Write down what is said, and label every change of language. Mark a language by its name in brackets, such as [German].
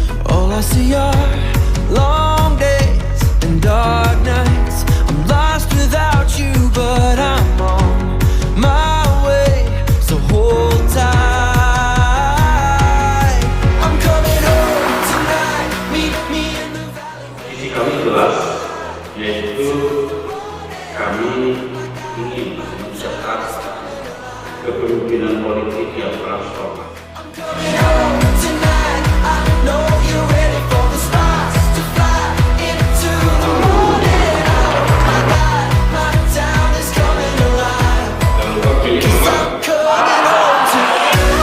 [English] All I see are long days and dark nights. I'm lost without you, but I'm on my way, so hold tight. I'm coming home tonight. Meet me in the valley. [Indonesian] Visi kami jelas, yaitu kami ingin mencetak kepemimpinan politik yang transformatif. [English] Coming home tonight. I know you're ready for the stars to fly into the morning. Oh my God, my town is coming alive. [Indonesian] Dan lupa pilih nomor. [English] Coming home tonight.